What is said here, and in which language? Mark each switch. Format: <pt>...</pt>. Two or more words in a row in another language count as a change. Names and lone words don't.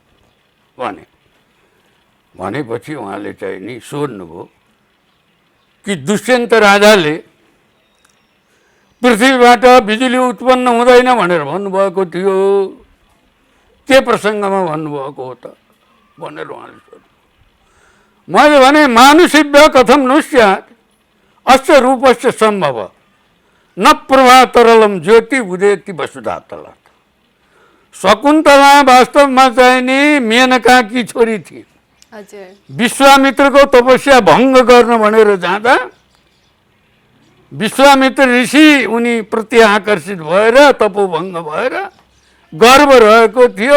<ne>भनेपछि उहाँले चाहिँ नि सोध्नुभयो कि दुष्यन्त राजाले पृथ्वीबाट बिजुली उत्पन्न हुँदैन भनेर भन्नुभएको थियो, के प्रसङ्गमा भन्नुभएको हो त भनेर उहाँले सोध्नु। मैले भने</ne> <sa>मानुषिभ्य कथम नु स्यात् अस्य रूपस्य सम्भव न प्रभा तरलम ज्योति उदेति वसुधा तलात्।</sa> <ne>शकुन्तला वास्तवमा चाहिँ नि मेनकाकी छोरी थिए। विश्वामित्रको तपस्या भङ्ग गर्न भनेर जाँदा विश्वामित्र ऋषि उनी प्रति आकर्षित भएर तपोभङ्ग भएर गर्व रहेको थियो।</ne>